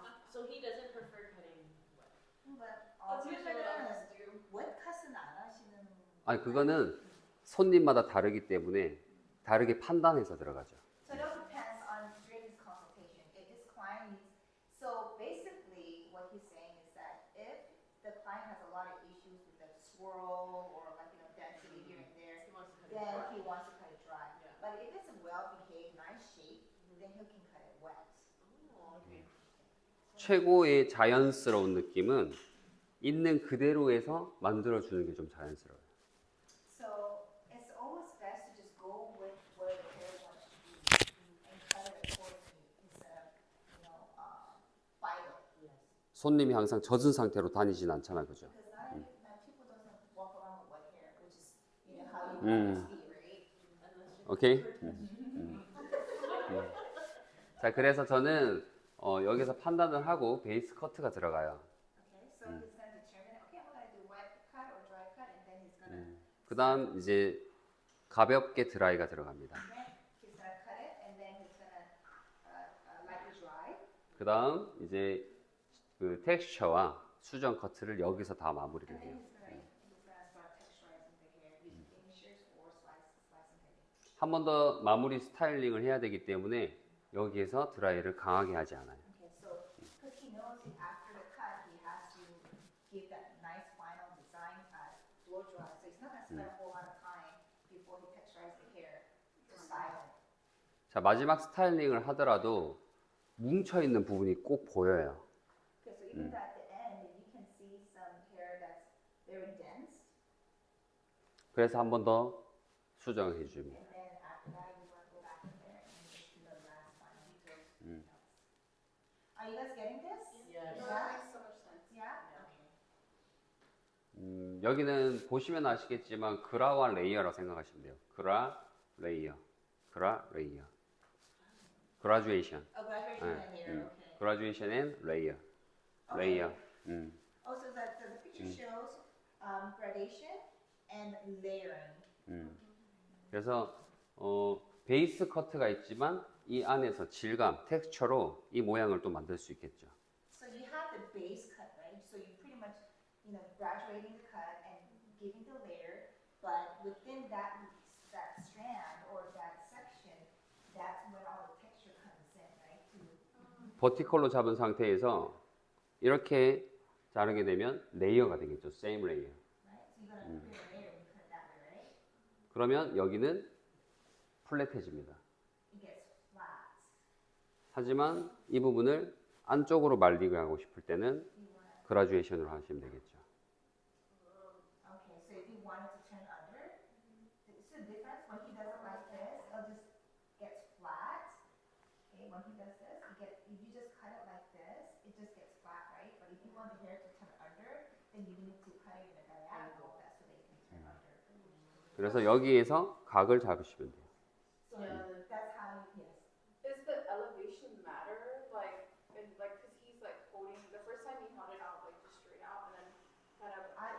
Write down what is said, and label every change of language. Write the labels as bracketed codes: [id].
[en] So he doesn't prefer cutting wet. But That's also, usually what I always do. [ko] wet cut은 안 하시는. 아니 그거는 손님마다 다르기 때문에 다르게 판단해서 들어가죠. [en] So it all depends on during his consultation. If his client needs, so basically what he's saying is that if the client has a lot of issues with the swirl or like density here and there, He wants to cut it then dry. he wants to cut it dry. Yeah. But if it's a well-behaved, nice shape, then he can cut it wet. Oh, okay. [ko] 최고의 자연스러운 느낌은 있는 그대로에서 만들어주는 게 좀 자연스러워요. [en] So it's always best to just go with where the hair wants to be and cut it accordingly instead of, fight it. Yes. [ko] 손님이 항상 젖은 상태로 다니진 않잖아, 그죠? [en] Because not people doesn't walk around with wet hair, which is how you want it to be, right? [ko] 오케이? 자, 그래서 저는 여기서 판단을 하고 베이스 커트가 들어가요. [en] Okay, so he's gonna determine, okay, I'm gonna do wet cut or dry cut, and then he's gonna, [ko] 그 다음 이제 가볍게 드라이가 들어갑니다. [en] then he's gonna cut it, and then he's gonna lightly dry. [ko] 그 다음 이제 그 텍스처와 수정 커트를 여기서 다 마무리를 [en] And then [ko] 해요. [en] he's gonna start texturizing the hair using inchers or slicing hair. [ko] 한 번 더 마무리 스타일링을 해야 되기 때문에 여기에서 드라이를 강하게 하지 않아요. [en] Okay, so, because he knows after the cut, he has to give that nice final design blow dry. So he's not gonna spend a whole lot of time before he texturize the hair to style it. [ko] 자, 마지막 스타일링을 하더라도 뭉쳐있는 부분이 꼭 보여요. [en] Okay, so even though at the end, you can see some hair that's very dense, [ko] 그래서 한 번 더 수정을 해줍니다. [en] and then after that, you want to go back in there and just do the last final details. Are you guys getting this? Yes. No, that makes so much sense. Yeah? Okay. [ko] 여기는 보시면 아시겠지만 그라와 레이어라고 생각하시면 돼요. 그라, 레이어, 그라, 레이어. [en] graduation. Oh, graduation and hair, okay. graduation and layer. 레이어. Oh, so that, so the picture shows gradation and layering. [ko] 그래서 베이스 커트가 있지만 이 안에서 질감, 텍스처로 이 모양을 또 만들 수 있겠죠. [en] So you have the base cut, right? So you pretty much, graduating the cut and giving the layer, but within that strand or that section, that's where all the texture comes in, right? [ko] 버티컬로 잡은 상태에서 이렇게 자르게 되면 레이어가 되겠죠. [en] same layer. Right? So you're gonna create a layer when you cut it that way, right? [ko] 그러면 여기는 플랫해집니다. [en] It gets flat. [ko] 하지만 이 부분을 안쪽으로 말리게 하고 싶을 때는 [en] You wanna, [ko] 그라듀에이션으로 하시면 되겠죠. [en] okay, so if you wanted to turn under, see the difference? When he does it like this, it just gets flat. Okay, when he does this, if you just cut it like this, it just gets flat, right? But if you want the hair to turn under, then you need to cut it in a diagonal, that's so that you can turn under. [ko] 그래서 여기에서 각을 잡으시면 돼요. [en] So that's how you, yes. Does the elevation matter? Cause he's like holding, the first time he held it out, like just straight out and then kind of.